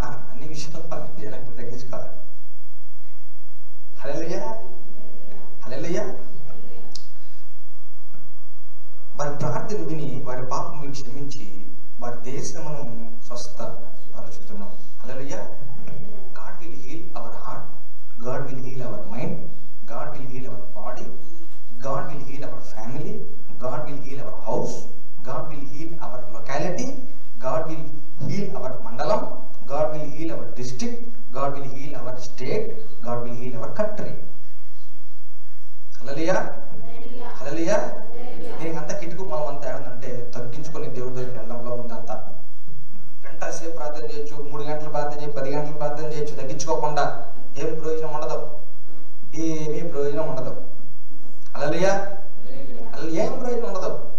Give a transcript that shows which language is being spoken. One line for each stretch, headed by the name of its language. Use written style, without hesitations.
Telugu: అన్ని విషయాలు చేయాలంటే తగ్గించుకోవాలి. హల్లెలూయా, హల్లెలూయా. వారి ప్రార్థన విని వారి పాపములు క్షమించి వారి దేశమును స్వస్థపరచుతున్నాం. హల్లెలూయా.
English: God will heal our heart, God will heal our mind, God will heal our body, God will heal our family, God will heal our house, God will heal our locality, God will heal our mandalam, God will heal our district, God will heal our state, God will heal our country.
Telugu: హల్లెలూయా, హల్లెలూయా. దీనికి అంతా కిటుకు మనం అంతా ఏడంటే తగ్గించుకొని దేవుడి దగ్గరికి వెళ్ళడంలో ఉందంతా. గంట సేపు ప్రార్థన చేయొచ్చు, 3 గంటలు ప్రార్థన చేయొచ్చు, 10 గంటలు ప్రార్థన చేయొచ్చు. తగ్గించుకోకుండా ఏం ప్రయోజనం ఉండదు, ఏమీ ప్రయోజనం ఉండదు. హల్లెలూయా, ఏం ప్రయోజనం ఉండదు.